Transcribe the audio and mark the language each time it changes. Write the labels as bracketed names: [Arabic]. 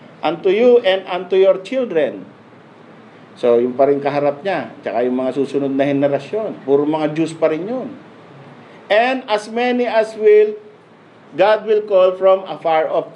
[English] Unto you and unto your children. [Filipino] So, yung pa rin kaharap niya. Tsaka yung mga susunod na henerasyon. Puro mga Jews pa rin yun. [English] And as many as will, God will call from afar off.